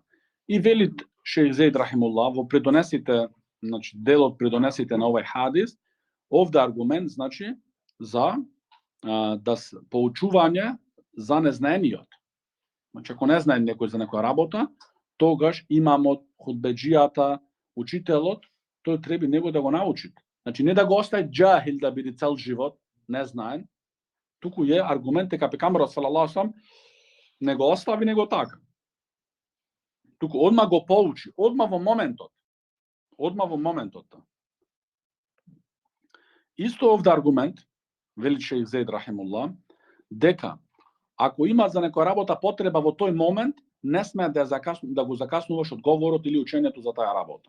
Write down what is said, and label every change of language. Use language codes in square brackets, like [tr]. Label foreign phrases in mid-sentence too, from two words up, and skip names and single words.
[mk] И вели шејх Зейд рахимуллах во придонесите, значи делот придонесите на овој хадис, овде аргумент, значи за да поучување за незнаениот. Значи, ако не знае некој за некоја работа, тогаш имамот, худбеџијата, учителот, тој треба него да го научи. Значи, не да го остави џахил да биде цел живот, не знаен, туку е аргумент дека пекамберот [ar] صلى الله عليه وسلم [mk] не го остави него така. Туку одма го поучи, одма во моментот. Исто овде аргумент, вели шејх Зейд рахимуллах, дека ако има за некоја работа потреба во тој момент, не сме да го закаснуваш одговорот или учењето за таа работа.